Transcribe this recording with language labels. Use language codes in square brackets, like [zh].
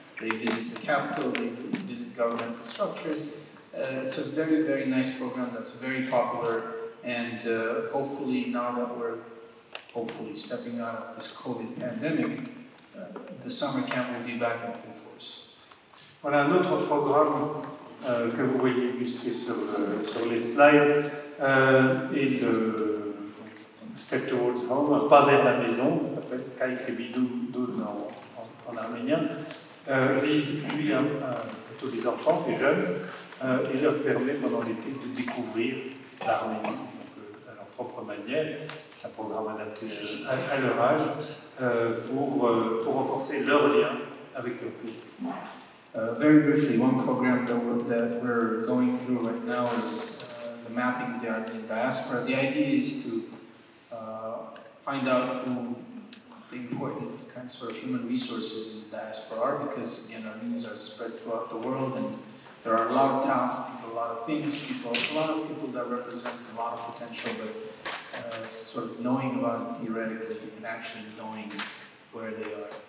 [en] They visit the capital, they visit governmental structures. It's a very, very nice program that's very popular, and hopefully now that we're stepping out of this COVID pandemic, the summer camp will be back in full force. [fr] Voilà un autre programme que vous voyez illustré sur les slides est le Step Towards Home, un pas vers la maison, ça s'appelle Kaikebidou en arménien, vise lui plutôt les enfants, les jeunes, et leur permet pendant l'été de découvrir l'Arménie à leur propre manière, un programme adapté à leur âge pour renforcer leur lien avec leur pays. [en] Very briefly, one program that we're going through right now is the mapping the Armenian diaspora. The idea is to find out who the important kind of sort of human resources in the diaspora are, because again, Armenians are spread throughout the world, and there are a lot of talented people, a lot of famous people, a lot of people that represent a lot of potential, but sort of knowing about it theoretically and actually knowing where they are.